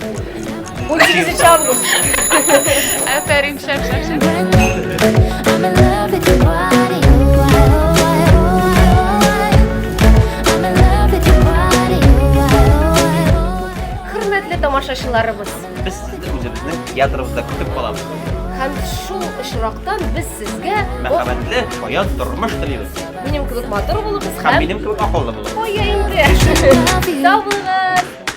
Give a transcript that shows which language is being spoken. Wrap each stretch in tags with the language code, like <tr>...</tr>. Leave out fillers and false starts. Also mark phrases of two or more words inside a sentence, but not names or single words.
<tt>18 август. Афәрин, шәп. Хөрмәтле тамашачыларыбыз.</tt> <kk>Біз сізді өзіміздің театрымызда күтіп қаламыз.</kk> <tt>Һәм шул очрактан біз сезгә Мәхәббәтле, шаян тормыш телибез. минем кебек матур булыгыз Һәм минем кебек акыллы булыгыз. Кая инде. Сау булыгыз.</tt>